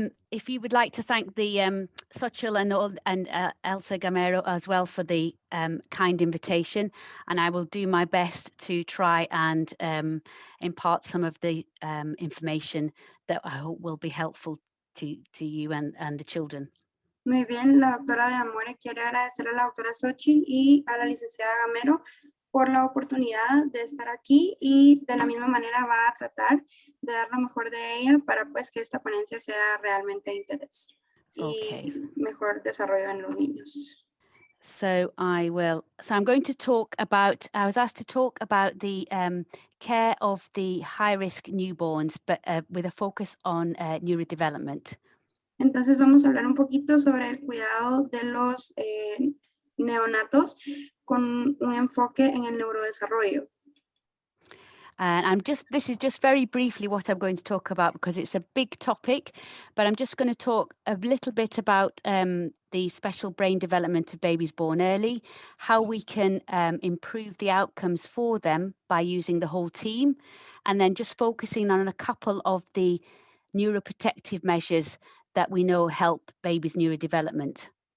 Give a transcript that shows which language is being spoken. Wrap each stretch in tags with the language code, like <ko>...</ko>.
<en>If you would like to thank the Xochitl and Elsa Gamero as well for the kind invitation, and I will do my best to try and impart some of the information that I hope will be helpful to you and the children.</en> <es>Muy bien, la doctora D Amore quiere agradecer a la doctora Xochitl y a la licenciada Gamero por la oportunidad de estar aquí y de la misma manera va a tratar de dar lo mejor de ella para pues que esta ponencia sea realmente de interés y mejor desarrollo en los niños.</es> <en>So I'm going to talk about, I was asked to talk about the care of the high-risk newborns, but with a focus on neurodevelopment.</en> <es>Entonces vamos a hablar un poquito sobre el cuidado de los neonatos con un enfoque en el neurodesarrollo.</es> <en>And this is just very briefly what I'm going to talk about because it's a big topic, but I'm just going to talk a little bit about the special brain development of babies born early, how we can improve the outcomes for them by using the whole team, and then just focusing on a couple of the neuroprotective measures that we know help babies' neurodevelopment.</en>